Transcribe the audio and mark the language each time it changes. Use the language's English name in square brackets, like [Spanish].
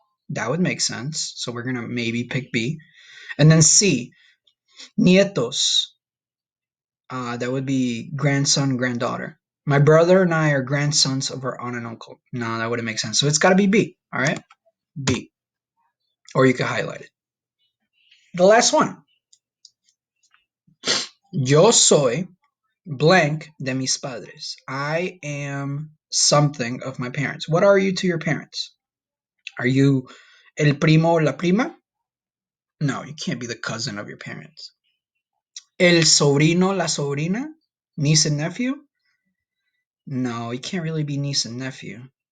[English] That would make sense. So we're going to maybe pick B. And then C, nietos. That would be grandson, granddaughter. My brother and I are grandsons of our aunt and uncle. No, that wouldn't make sense. So it's got to be B. All right? B. Or you could highlight it. The last one. [Spanish] Yo soy blank de mis padres. [English] I am something of my parents. What are you to your parents? Are you [Spanish] el primo o la prima? [English] No, you can't be the cousin of your parents. [Spanish] El sobrino, la sobrina? [English] Niece and nephew? No, you can't really be niece and nephew.